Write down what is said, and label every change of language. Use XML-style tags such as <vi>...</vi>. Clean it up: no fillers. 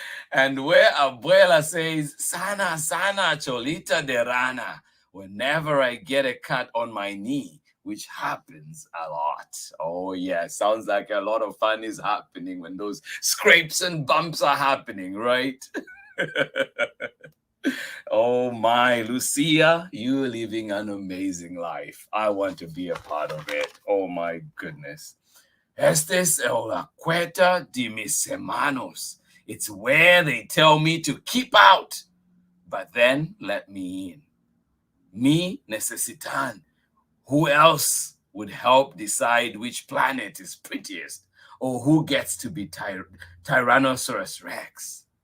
<en>And where Abuela says,</en> <es>sana, cholita de rana,</es> <en>whenever I get a cut on my knee, which happens a lot. Oh, yeah, sounds like a lot of fun is happening when those scrapes and bumps are happening, right? Oh my, Lucia, you're living an amazing life. I want to be a part of it. Oh my goodness.</en> <es>Este es la puerta de mis hermanos.</es> <en>It's where they tell me to keep out, but then let me in.</en> <es>Me necesitan.</es> <en>Who else would help decide which planet is prettiest or who gets to be Tyrannosaurus Rex?</en>